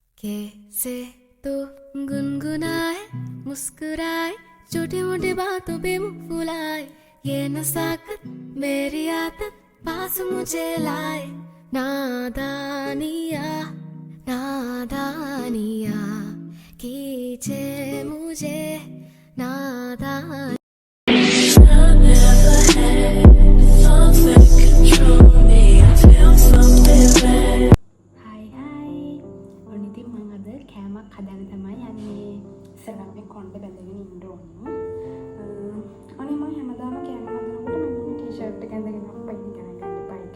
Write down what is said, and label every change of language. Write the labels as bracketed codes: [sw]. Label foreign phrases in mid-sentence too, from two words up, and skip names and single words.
[hi] कैसे तो गुनगुनाए मुस्कुराए छोटी मोटी बातों पे मुंह फुलाए ये नसाकत मेरी आदत पास मुझे लाए नादानिया नादानिया कीजे मुझे नादान [si] හදන්න තමයි යන්නේ. ඉස්සරහට මේ කොණ්ඩ බැඳගෙන ඉන්න ඕනේ. අනේ මම හැමදාම කෑම හදනකොට මම මේ ටී-ෂර්ට් එක ඇඳගෙන අප්පයි ගණන් ගන්න එපා එක.